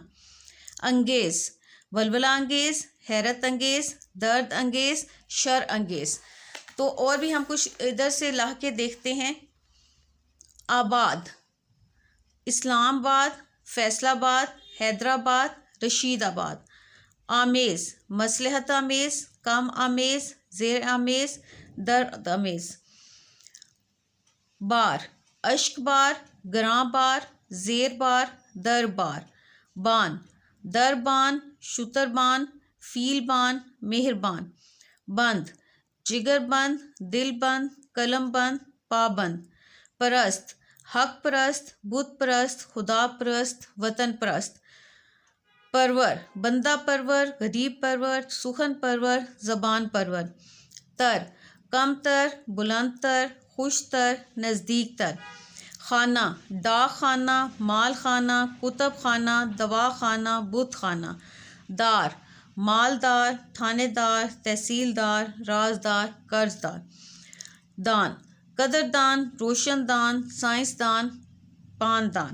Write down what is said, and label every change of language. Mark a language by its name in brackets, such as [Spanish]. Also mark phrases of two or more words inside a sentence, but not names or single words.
[Urdu] انگیز، ولولہ انگیز، حیرت انگیز، درد انگیز، شر انگیز. تو اور بھی ہم کچھ ادھر سے لاہکے دیکھتے ہیں. آباد، اسلام آباد، فیصل آباد، حیدرآباد، رشید آباد. آمیز مصلحت آمیز، کم آمیز، زیر آمیز، درد آمیز. بار اشک بار، گراں بار، زیر بار، در بار. بان دربان، شتربان، فیل بان، مہربان. بند جگر بند، دل بند، قلم بند، پابند. پرست حق پرست، بت پرست، خدا پرست، وطن پرست. پرور بندہ پرور، غریب پرور، سخن پرور، زبان پرور. تر کم تر، بلند تر، خوش تر، نزدیک تر. خانہ ڈاک خانہ، مال خانہ، کتب خانہ، دوا خانہ، بت خانہ. دار مالدار، تھانے دار، تحصیلدار، رازدار، قرض دار. دان قدردان، روشن دان، سائنسدان، پاندان.